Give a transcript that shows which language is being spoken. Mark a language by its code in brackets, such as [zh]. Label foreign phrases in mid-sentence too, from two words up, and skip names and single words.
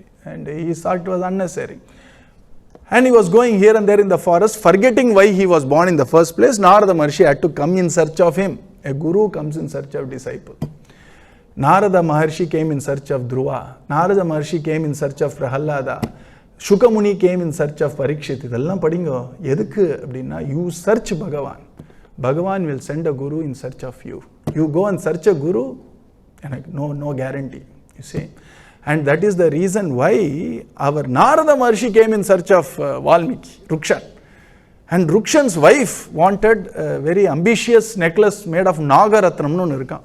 [en] And he thought it was unnecessary. And he was going here and there in the forest, forgetting why he was born in the first place. Narada Maharshi had to come in search of him. A guru comes in search of disciple. Narada Maharshi came in search of Dhruva. Narada Maharshi came in search of Prahallada. Shukamuni came in search of Parikshit. [ta] இதெல்லாம் படிங்கோ. எதுக்கு அப்படின்னா, [en] you search Bhagavan. Bhagavan will send a guru in search of you. You go and search a guru, and no guarantee. You see. And that is the reason why our Narada Maharshi came in search of Valmiki, Rukshan. And Rukshan's wife wanted a very ambitious necklace made of Nagaratnam.